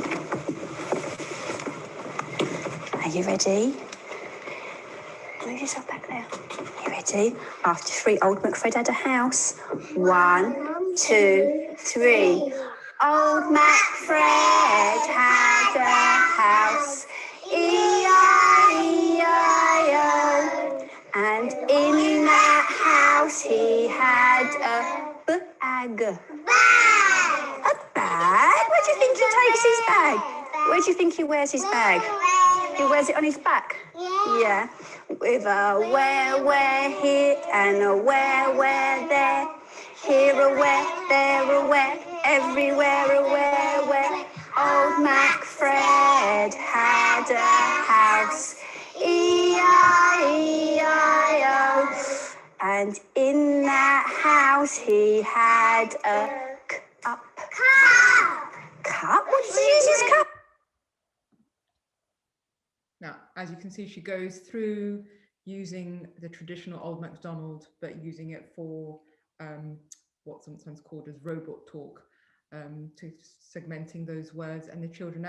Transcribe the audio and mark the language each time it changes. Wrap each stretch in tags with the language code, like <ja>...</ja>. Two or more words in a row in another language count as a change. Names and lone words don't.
<en>Are you ready? Move yourself back there. Are you ready? After 3, old MacFred had a house. 1, 2, 3. Old MacFred had a house. E-I-E-I-O. And in that house he had a bag. A bag? Where do you think he takes his bag? Where do you think he wears his bag? He wears it on his back? Yeah. With a where here and a where there. Here a where, there a where, everywhere a where. Old MacFred had a house. E-I-E-I-O. And in that house he had a cup. Cup? What did he use his cup? Now, as you can see, she goes through using the traditional Old MacDonald, but using it for what's sometimes called as robot talk, to segmenting those words and the children.</en>